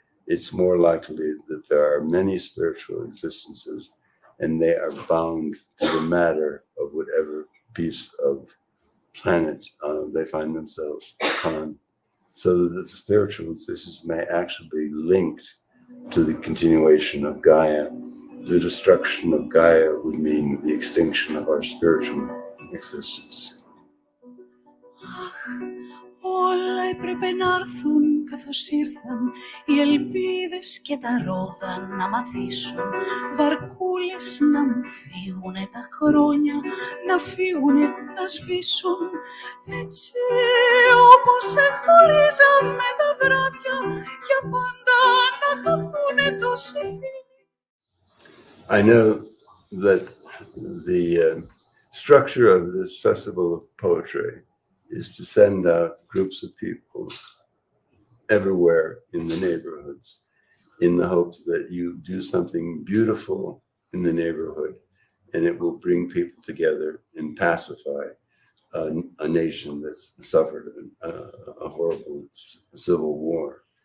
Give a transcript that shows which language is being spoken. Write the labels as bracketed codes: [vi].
[en] It's more likely that there are many spiritual existences, and they are bound to the matter of whatever piece of planet they find themselves on, so that the spiritual existence may actually be linked to the continuation of Gaia. The destruction of Gaia would mean the extinction of our spiritual existence. [el] Όλα έπρεπε να έρθουν καθώς ήρθαν οι ελπίδες και τα ρόδα να μαθήσουν, βαρκούλες να μου φύγουνε τα χρόνια, να φύγουνε να σβήσουν, έτσι όπως εχωρίζαμε τα βράδια, για πάντα να χαθούνε τόσοι φίλοι. [en] I know that the structure of this festival of poetry is to send out groups of people everywhere in the neighborhoods in the hopes that you do something beautiful in the neighborhood and it will bring people together and pacify a nation that's suffered a horrible civil war.